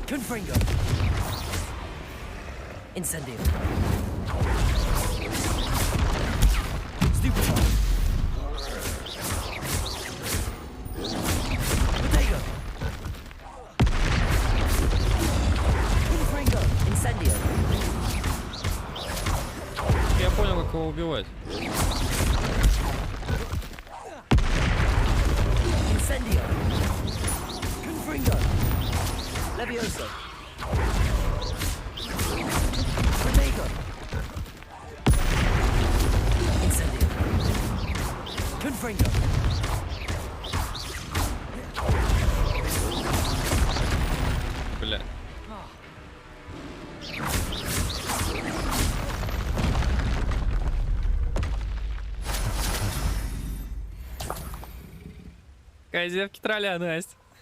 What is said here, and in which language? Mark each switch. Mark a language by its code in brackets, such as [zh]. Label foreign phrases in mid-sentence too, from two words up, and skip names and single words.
[la] Confringo. Incendio. [en] Stupefy. Potato. [la] Confringo. Incendio. [ru] Я понял, как его убивать. [la] Incendio. Confringo. Levioso. [en] Potato. [la] Incendio. Confringo. [ru] Бля. Козявки тролля, Настя.